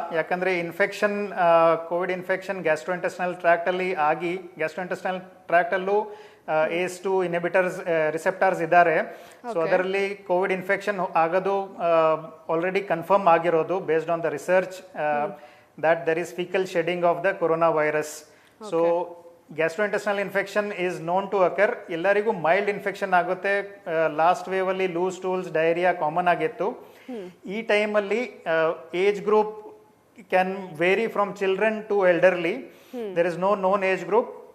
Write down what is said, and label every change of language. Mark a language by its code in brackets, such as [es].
[kn] ಯಾಕಂದರೆ infection, Covid infection ಗ್ಯಾಸ್ಟ್ರೋಇಂಟೆಸ್ಟೈನಲ್ ಟ್ರ್ಯಾಕ್ಟಲ್ಲಿ ಆಗಿ ಗ್ಯಾಸ್ಟ್ರೋಇಂಟೆಸ್ಟೈನಲ್ ಟ್ರ್ಯಾಕ್ಟಲ್ಲೂ ACE2 inhibitors receptors ಇದ್ದಾರೆ. ಸೊ ಅದರಲ್ಲಿ ಕೋವಿಡ್ ಇನ್ಫೆಕ್ಷನ್ ಆಗೋದು ಆಲ್ರೆಡಿ ಕನ್ಫರ್ಮ್ ಆಗಿರೋದು [en] Based on the research that there is fecal shedding of the coronavirus. So gastrointestinal infection is known to occur. [kn] ಎಲ್ಲರಿಗೂ mild infection ಆಗುತ್ತೆ. Last wave ಅಲ್ಲಿ loose tools, diarrhoea common ಆಗಿತ್ತು. ಈ ಟೈಮಲ್ಲಿ [en] Age group can vary from children to elderly. There is no known age group.